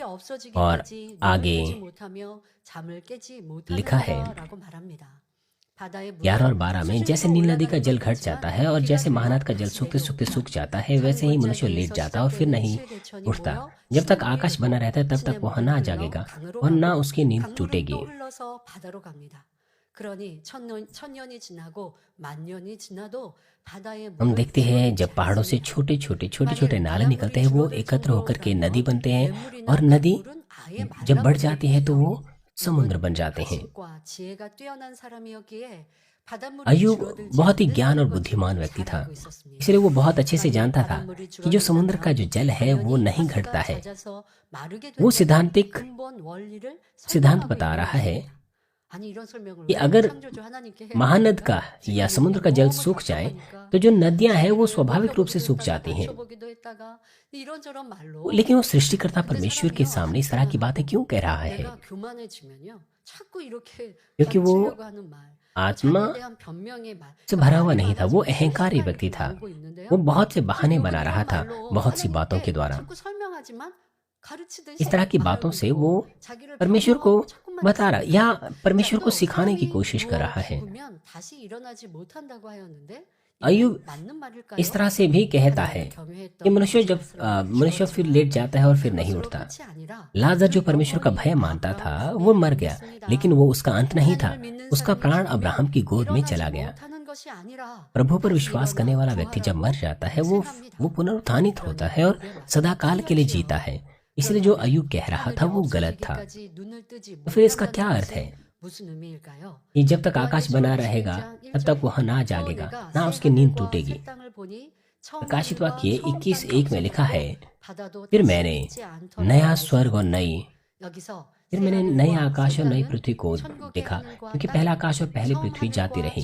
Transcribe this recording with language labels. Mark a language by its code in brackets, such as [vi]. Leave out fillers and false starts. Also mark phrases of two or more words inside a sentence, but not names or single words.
[hi] और आगे लिखा है 11 और 12 में, जैसे नील नदी का जल घट जाता है और जैसे महानद का जल सूखते सूखते सूख जाता है, वैसे ही मनुष्य लेट जाता है और फिर नहीं उठता। जब तक आकाश बना रहता है तब तक वह ना जागेगा और ना उसकी नींद टूटेगी। [ko] 그러니 천년이 지나고 만년이 지나도 바다의 [hi] हम [ko] 물은 [hi] देखते हैं जब [ko] 불어넣지 [hi] पहाड़ों से [ko] 않습니다. [hi] छोटे छोटे [ko] 만일 [hi] नाले निकलते हैं, वो [ko] 바닷물이 [hi] एकत्र होकर के नदी [ko] 줄어들더라도 [hi] बनते हैं, [ko] 냇물이나 [hi] और नदी [ko] 강물은 아예 [hi] जब बढ़ जाती है तो [ko] 말라버리거든요. [hi] वो समुद्र [ko] 욥은 [hi] बन जाते हैं। [ko] 가식과 지혜가 뛰어난 사람이었기에 바닷물이 [hi] अय्यूब [ko] 줄어들지 [hi] बहुत ही ज्ञान और [ko] 않는다는 [hi] बुद्धिमान [ko] 것을 [hi] व्यक्ति [ko] 잘 [hi] था, [ko] 알고 있었습니다. [hi] इसलिए वो बहुत अच्छे से [ko] 만일 [hi] जानता था [ko] 바닷물이 [hi] कि जो समुद्र का जो [ko] 줄어든다면 [hi] जल है वो [ko] 당연히 [hi] नहीं [ko] 가스가 [hi] घटता है। [ko] 잦아서 마르게 [hi] वो [ko] 된다는 [hi] सिद्धांतिक [ko] 근본 원리를 [hi] सिद्धांत [ko] 설명하고 [hi] बता [ko] 있는 [hi] रहा है [ko] 것입니다. 아니 이런 설명을 [hi] कि [ko] 왜 [hi] अगर [ko] 창조주 하나님께 해야 [hi] महानद [ko] 됩니까? [hi] का या [ko] 지금 [hi] समुद्र का जल [ko] 너무 [hi] सूख जाए [ko] 답답하니까 [hi] तो जो नदियां हैं वो [ko] 자기를 [hi] स्वाभाविक रूप से [ko] 높여보기도 [hi] सूख [ko] 했다가 [hi] जाती हैं। [ko] 낮춰보기도 했다가 이런저런 말로 [hi] लेकिन वो सृष्टिकर्ता [ko] 근데 [hi] परमेश्वर के [ko] 사람이요 [hi] सामने इस तरह की बातें क्यों कह रहा है? [ko] 내가 교만해지면요 자꾸 이렇게 [hi] क्योंकि वो [ko] 겹치려고 하는 말, [hi] आत्मा [ko] 자기에 대한 변명의 말, [hi] से भरा हुआ [ko] 말이 [hi] नहीं था, वो [ko] 많아지고 [hi] अहंकारी [ko] 수많은 [hi] व्यक्ति [ko] 게 [hi] था। [ko] 나오고 있는데요. [hi] वो बहुत से बहाने [ko] 지금 [hi] बना [ko] 요즘 [hi] रहा [ko] 이런 [hi] था [ko] 말로 [hi] बहुत सी बातों के [ko] 하나님께 [hi] द्वारा। [ko] 자꾸 설명하지만 가르치듯이 [hi] इस तरह की बातों से वो [ko] 말하고 자기를 [hi] परमेश्वर को [ko] 변명하고 자꾸만 [hi] बता रहा या परमेश्वर को [ko] 또 [hi] सिखाने की [ko] 사람이 [hi] कोशिश कर रहा है। [ko] 죽으면 다시 일어나지 못한다고 하였는데 [hi] अय्यूब [ko] 이게 맞는 말일까요? [hi] इस तरह से भी कहता है [ko] 하나님을 경외했던 [hi] कि मनुष्य जब [ko] 이스라엘은 [hi] मनुष्य फिर लेट जाता है और फिर नहीं [ko] 그것으로 [hi] उठता। [ko] 끝이 아니라 [hi] लाजर जो [ko] 그 [hi] परमेश्वर का भय [ko] 영혼이 [hi] मानता था [ko] 아브라함의 [hi] वो मर गया, [ko] 믿음이었습니다. [hi] लेकिन वो उसका अंत नहीं था। [ko] 하나님을 믿는 [hi] उसका [ko] 사람이 [hi] प्राण [ko] 죽으면 [hi] अब्राहम की गोद में [ko] 일어나지 [hi] चला गया। [ko] 못하는 것이 아니라 [hi] प्रभु पर [ko] 다시 [hi] विश्वास करने [ko] 일어나 [hi] वाला व्यक्ति जब मर [ko] 부활하고 [hi] जाता है वो [ko] 생합니다. [hi] पुनरुत्थानित होता है और सदा काल के लिए जीता है। इसलिए जो अय्यूब कह रहा था वो गलत था। [ko] 하늘이 없어지기까지 눈을 뜨지 [hi] तो फिर इसका क्या [ko] 못한다는 [hi] अर्थ है [ko] 것은 무슨 의미일까요? [hi] कि जब तक आकाश बना रहेगा तब तक वह ना जागेगा, ना उसकी नींद टूटेगी। प्रकाशित वाक्य 21:1 में लिखा है, फिर मैंने नया स्वर्ग और फिर मैंने नए आकाश और नई पृथ्वी को देखा, क्योंकि पहला आकाश और पहली पृथ्वी जाती रही।